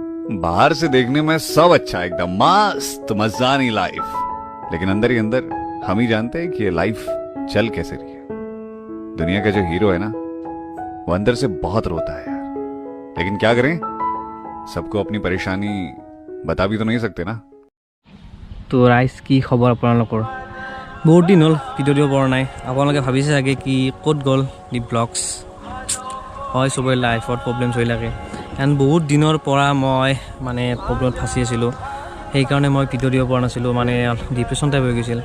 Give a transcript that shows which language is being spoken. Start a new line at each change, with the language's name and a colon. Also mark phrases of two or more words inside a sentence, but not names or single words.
Hindi: बाहर से देखने में सब अच्छा एकदम मस्त मजानी लाइफ, लेकिन अंदर ही अंदर हम ही जानते हैं कि ये लाइफ चल कैसे रही है। दुनिया का जो हीरो है ना, वो अंदर से बहुत रोता है यार, लेकिन क्या करें, सबको अपनी परेशानी बता भी तो नहीं सकते ना।
Assamese: তো ৰাইজ কি খবৰ আপোনালোকৰ? বহুত দিন হ'ল ভিডিঅ' দিব পৰা নাই। আপোনালোকে ভাবিছে চাগে কি ক'ত গ'ল দীপ ব্লগছ। হয়, চবৰে লাইফত প্ৰব্লেম হৈ লাগে, কাৰণ বহুত দিনৰ পৰা মই মানে প্ৰব্লেমত ফাঁচি আছিলোঁ, সেইকাৰণে মই ভিডিঅ' দিব পৰা নাছিলোঁ, মানে
English: depression type
Assamese: হৈ গৈছিল।